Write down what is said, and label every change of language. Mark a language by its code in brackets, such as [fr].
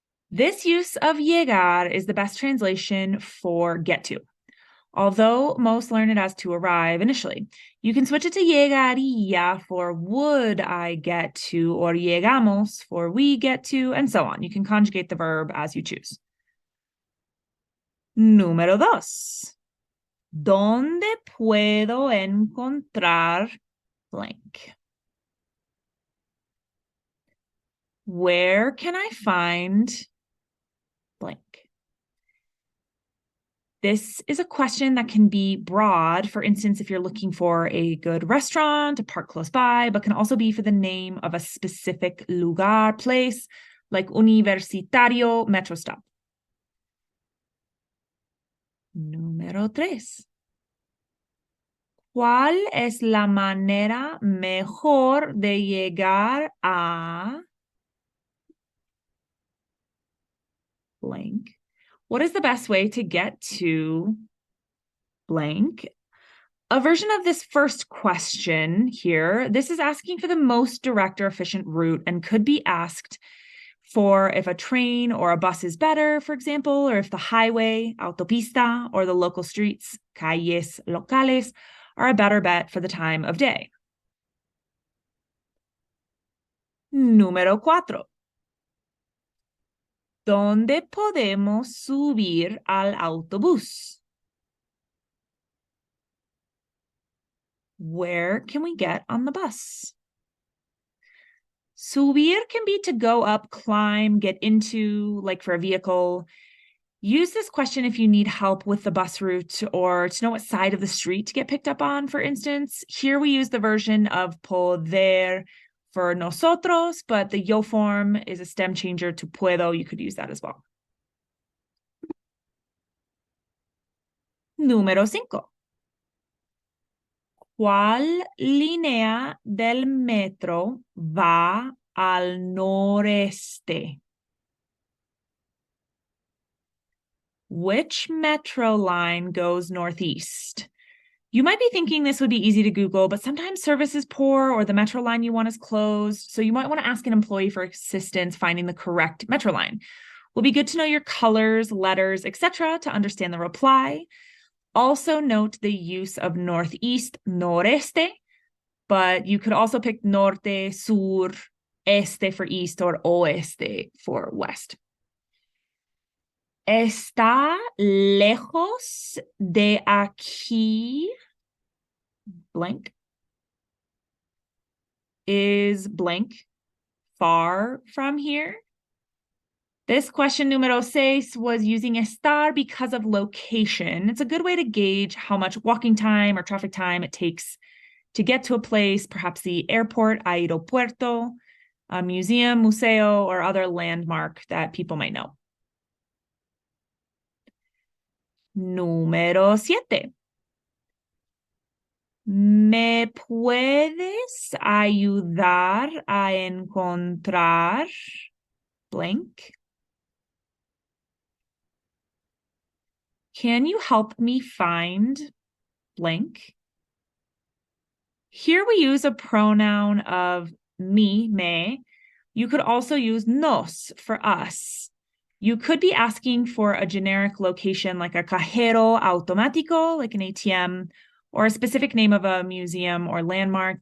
[en] This use of llegar is the best translation for get to, although most learn it as to arrive initially. You can switch it to llegaría for would I get to, or llegamos for we get to, and so on. You can conjugate the verb as you choose. [es] Número 2. ¿Dónde puedo encontrar blank? [en] Where can I find blank? This is a question that can be broad. For instance, if you're looking for a good restaurant, a park close by, but can also be for the name of a specific lugar, place, like Universitario metro stop. [es] Número 3. ¿Cuál es la manera mejor de llegar a blank? [en] What is the best way to get to blank? A version of this first question here, this is asking for the most direct or efficient route and could be asked for if a train or a bus is better, for example, or if the highway, autopista, or the local streets, calles locales, are a better bet for the time of day. [es] Número 4. ¿Dónde podemos subir al autobús? [en] Where can we get on the bus? Subir can be to go up, climb, get into, like for a vehicle. Use this question if you need help with the bus route or to know what side of the street to get picked up on, for instance. Here we use the version of poder for nosotros, but the yo form is a stem changer to puedo. You could use that as well. [es] Número 5. ¿Cuál línea del metro va al noreste? [en] Which metro line goes northeast? You might be thinking this would be easy to Google, but sometimes service is poor or the metro line you want is closed. So you might want to ask an employee for assistance finding the correct metro line. Will be good to know your colors, letters, etc. to understand the reply. Also note the use of northeast, noreste, but you could also pick norte, sur, este for east, or oeste for west. [es] Está lejos de aquí, blank. [en] Is blank far from here? This question número 6 was using estar because of location. It's a good way to gauge how much walking time or traffic time it takes to get to a place, perhaps the airport, aeropuerto, a museum, museo, or other landmark that people might know. [es] Número 7. ¿Me puedes ayudar a encontrar blank? [en] Can you help me find blank? Here we use a pronoun of me. You could also use nos for us. You could be asking for a generic location like a cajero automático, like an ATM, or a specific name of a museum or landmark.